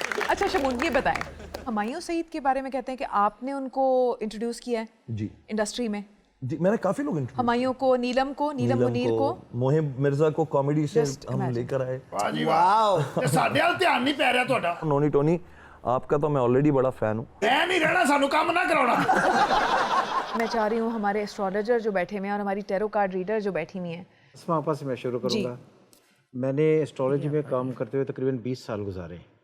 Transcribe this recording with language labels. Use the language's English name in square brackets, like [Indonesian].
[Hindi] अच्छा शमून, ये बताएं, हुमायूं सईद के बारे में कहते हैं कि आपने उनको इंट्रोड्यूस किया है जी इंडस्ट्री में। जी, मैंने काफ़ी लोग इंट्रोड्यूस, हुमायूं को, नीलम मुनीर को, मोहिब मिर्जा को कॉमेडी से [English] Just [Hindi] हम [English] imagine. [Hindi] लेकर आए। वाह जी वाह, [Punjabi] ਤੇ ਸਾਡੇ ਵੱਲ ਧਿਆਨ ਨਹੀਂ ਪੈ ਰਿਹਾ ਤੁਹਾਡਾ। [Hindi] नोनी टोनी, आपका तो मैं ऑलरेडी बड़ा फ़ैन हूँ। [Punjabi] ਐ ਨਹੀਂ ਰਹਿਣਾ, ਸਾਨੂੰ ਕੰਮ ਨਾ ਕਰਾਉਣਾ। [Hindi] मैं चाह रही हूँ हमारे एस्ट्रोलॉजर जो बैठे हुए हैं और हमारी टेरो कार्ड रीडर जो बैठी हुई हैं। इसमें आपस से मैं शुरू करूँगा। मैंने एस्ट्रोलॉजी में काम करते हुए तकरीबन 20 साल गुजारे।